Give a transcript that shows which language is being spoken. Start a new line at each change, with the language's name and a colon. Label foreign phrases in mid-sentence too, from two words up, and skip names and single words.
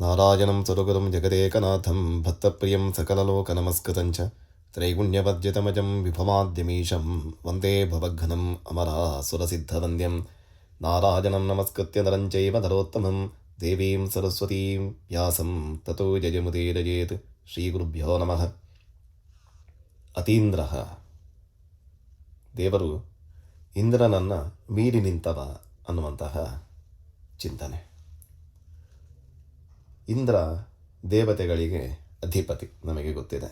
Sanskrit: ನಾರಾಯಣಂ ಸುರಗುರುಂ ಜಗದೇಕನಾಥಂ ಭಕ್ತಪ್ರಿಯಂ ಸಕಲಲೋಕನಮಸ್ಕೃತಂ ಚ ತ್ರೈಗುಣ್ಯವದ್ಯತಮಜಂ ವಿಭವಾದ್ಯಮೀಶಂ ವಂದೇ ಭವಘ್ನಂ ಅಮರಾಸುರಸಿದ್ಧವಂದ್ಯಂ ನಾರಾಯಣಂ ನಮಸ್ಕೃತ್ಯ ನರಂ ಚೈವ ನರೋತ್ತಮಂ ದೇವೀಂ ಸರಸ್ವತೀಂ ವ್ಯಾಸಂ ತತೋ ಜಯಮುದೀರಯೇತ್. ಶ್ರೀಗುರುಭ್ಯೋ ನಮಃ.
Kannada: ಅತೀಂದ್ರಃ, ದೇವರು ಇಂದ್ರನನ್ನು ಮೀರಿ ನಿಂತವ ಅನ್ನುವಂತಹ ಚಿಂತನೆ. ಇಂದ್ರ ದೇವತೆಗಳಿಗೆ ಅಧಿಪತಿ, ನಮಗೆ ಗೊತ್ತಿದೆ.